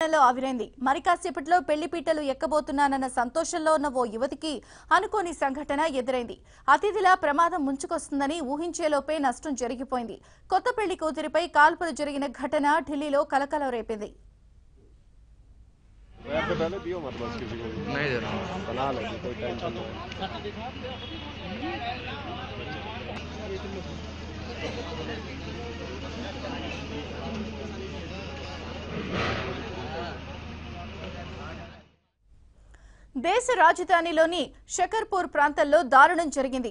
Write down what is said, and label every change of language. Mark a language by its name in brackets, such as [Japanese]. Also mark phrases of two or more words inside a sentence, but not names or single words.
[Telugu] లో ఆవిరైంది. మరి కాసేపట్లో పెళ్లిపీటలు ఎక్కబోతున్నానన్న సంతోషంలో ఉన్న ఓ యువతికి అనుకోని సంఘటన ఎదురైంది. అతిథిలా ప్రమాదం ముంచుకొస్తుందని ఊహించేలోపే నష్టం జరిగిపోయింది. కొత్త పెళ్లి కూతురిపై కాల్పులు జరిగిన ఘటన ఢిల్లీలో కలకలం రేపింది. [Hindi] पहले दियो मत बस किसी को नहीं दे रहा हूँ बना लो कोई टेंशन नहीं। [Telugu] దేశ రాజధానిలోని షకర్పూర్ ప్రాంతంలో దారుణం జరిగింది.